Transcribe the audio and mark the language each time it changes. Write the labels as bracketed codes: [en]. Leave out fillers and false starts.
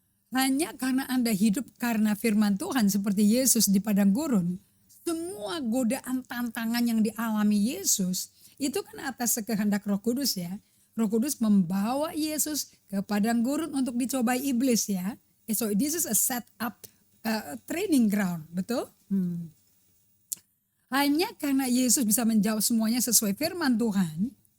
[id] Hanya karena Anda hidup karena firman Tuhan seperti Yesus di padang gurun, semua godaan tantangan yang dialami Yesus itu kan atas kehendak Roh Kudus ya. Roh Kudus membawa Yesus ke padang gurun untuk dicobai iblis ya. [en] So this is a set up training ground, betul? [id] Hanya karena Yesus bisa menjawab semuanya sesuai firman Tuhan.